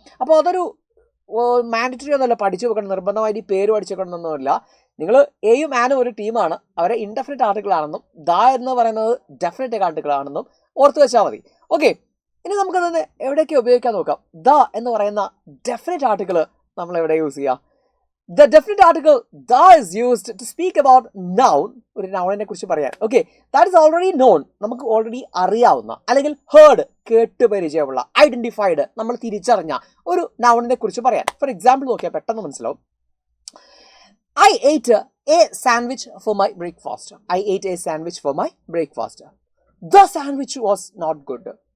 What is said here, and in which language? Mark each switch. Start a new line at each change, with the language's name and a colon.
Malayalam: അപ്പോൾ അതൊരു മാൻഡറ്ററി ഒന്നുമല്ല, പഠിച്ചു വെക്കണം, നിർബന്ധമായിട്ട് ഈ പേര് പഠിച്ചു വെക്കണമെന്നൊന്നുമില്ല. നിങ്ങൾ എയും ആനും ഒരു ടീമാണ്, അവരെ ഇൻഡെഫിനിറ്റ് ആർട്ടിക്കിൾ ആണെന്നും ദ എന്ന് പറയുന്നത് ഡെഫിനിറ്റ് ആർട്ടിക്കിൾ ആണെന്നും ഓർത്ത് വെച്ചാൽ മതി. ഓക്കെ, ഇനി നമുക്കത് എവിടെയൊക്കെ ഉപയോഗിക്കാൻ നോക്കാം. ദ എന്ന് പറയുന്ന ഡെഫിനിറ്റ് ആർട്ടിക്കിൾ നമ്മൾ എവിടെ യൂസ് ചെയ്യാം?
English: The definite article the is used to speak about noun,
Malayalam: ഒരു നൗണിനെ കുറിച്ച് പറയാൻ. Okay,
English: that is already known,
Malayalam: നമുക്ക് ഓൾറെഡി അറിയാവുന്ന, അല്ലെങ്കിൽ ഹേർഡ് കേട്ട് പരിചയമുള്ള, ഐഡന്റിഫൈഡ് നമ്മൾ തിരിച്ചറിഞ്ഞ ഒരു നൗണിനെ കുറിച്ച് പറയാൻ. ഫോർ എക്സാമ്പിൾ നോക്കിയാൽ പെട്ടെന്ന് മനസ്സിലാവും.
English: I ate a sandwich for my breakfast. I ate a sandwich for my breakfast. The sandwich was not good.